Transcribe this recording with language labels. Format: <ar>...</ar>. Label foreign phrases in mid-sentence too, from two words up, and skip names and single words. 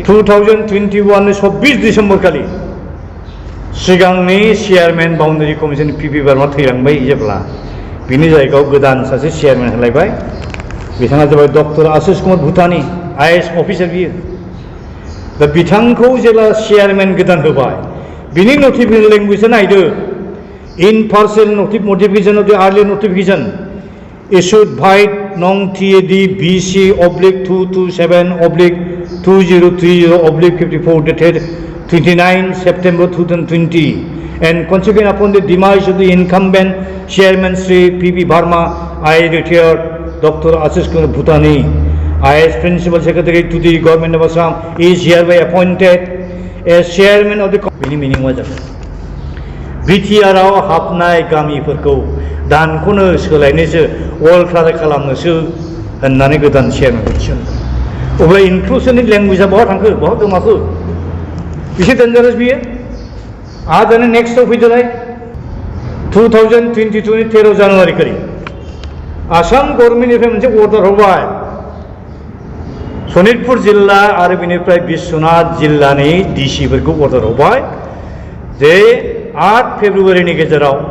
<brx>2021 24 डिसेम्बर खालि सिगांनि चेयारमेन बाउन्डारि कमिसन पिपि बारमा थैलांबाय जेब्ला बिनि जायगायाव गोदान सासे चेयारमेन होलायबाय बिथाङा जाबाय डक्टर आशिष कुमार भुटानी आइएएस अफिसार बियो दा बिथांखौ जेब्ला चेयारमेन गोदान होबाय बिनि नटिफिकेसन लेंगुवेजआ नायदो इन पार्सल</brx> <en>notification of the earlier notification issued by nong TAD BC /227/2030/54 dated 29 September 2020 and consequent upon the demise of the incumbent chairman Sri P.P. Barma, I retired Dr. Ashish Kumar Bhutani as principal secretary to the government of Assam is hereby appointed as chairman of the meaning was</en> <brx>बिटिआरआव हाबनाय गामिफोरखौ दानख'नो सोलायनोसो अल्टार खालामनोसो होननानै गोदान चेयारमेनखौ थिसनदों अब्ला इनक्लुसननि लेंगुवेजआ बहा थांखो बहा गोमाखो एसे डेन्जारास बियो आरो दानो नेक्स्टआव फैदोलाय 2022 नि 13 जानुवारि खालि आसाम गभर्नमेन्टनिफ्राय मोनसे अर्डार होबाय सनितपुर जिल्ला आरो बेनिफ्राय बिश्वनाथ जिल्लानि डिसिफोरखौ अर्डार होबाय जे 8 फेब्रुवारिनि गेजेराव</brx>